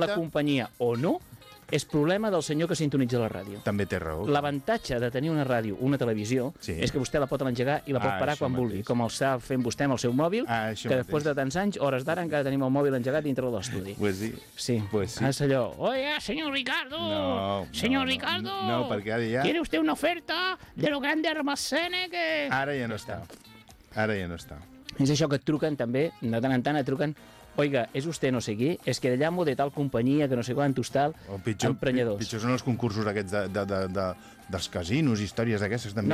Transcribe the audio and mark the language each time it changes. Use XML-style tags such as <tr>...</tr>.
<ca>la companyia o no, és problema del senyor que sintonitza la ràdio. També té raó. L'avantatge de tenir una ràdio, una televisió, sí, és que vostè la pot engegar i la pot parar quan vulgui, com el està fent vostè amb el seu mòbil, que després de tants anys, hores d'ara, encara tenim el mòbil engegat dintre de l'estudi.</ca> <es>Pues sí. Sí. Pues sí.</es> <ca>És allò, oia, senyor Ricardo! No, senyor Ricardo! No, perquè ara ja...</ca> <es>¿Quiere usted una oferta de lo grande almacene que...?</es> <ca>Ara ja no està. Ara ja no està. És això que et truquen també, de tant en tant et truquen,</ca> <es>oiga,</es> <ca>és vostè no sé qui, és que</ca> <es>llamo de tal</es> <ca>companyia que no sé quant hostal, emprenyadors. Pitjor són els concursos aquests dels casinos, històries d'aquestes, també.</ca>